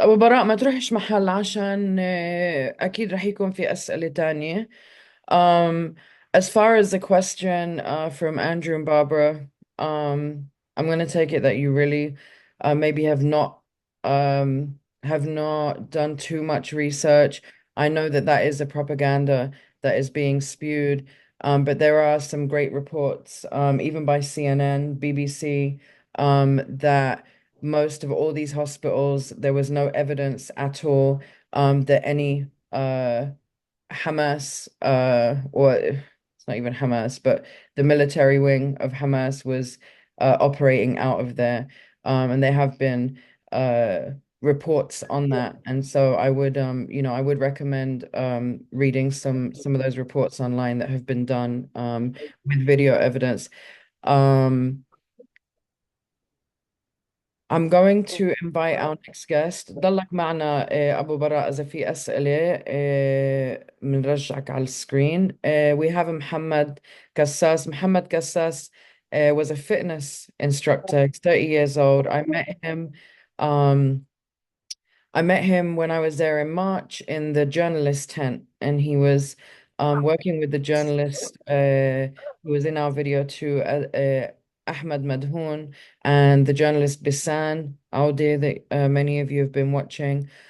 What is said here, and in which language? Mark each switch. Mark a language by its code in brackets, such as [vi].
[ar] أبو براء ما تروحش محل عشان أكيد رح يكون في أسئلة تانية. [en] Um, as far as the question from Andrew and Barbara, I'm going to take it that you really maybe have not done too much research. I know that that is a propaganda that is being spewed, but there are some great reports, even by CNN, BBC, that most of all these hospitals, there was no evidence at all that any Hamas, or it's not even Hamas, but the military wing of Hamas was operating out of there. And there have been reports on that. And so I would recommend reading some of those reports online that have been done with video evidence. Um, I'm going to invite our next guest. [ar] ضلك معنا أبو براء إذا في أسئلة بنرجعك على السكرين. [en] We have Muhammad Gassas. Muhammad Gassas was a fitness instructor. He's 30 years old. Um, I met him when I was there in March in the journalist tent, and he was working with the journalist who was in our video too, Ahmed Madhoun, and the journalist Bisan Audi that many of you have been watching.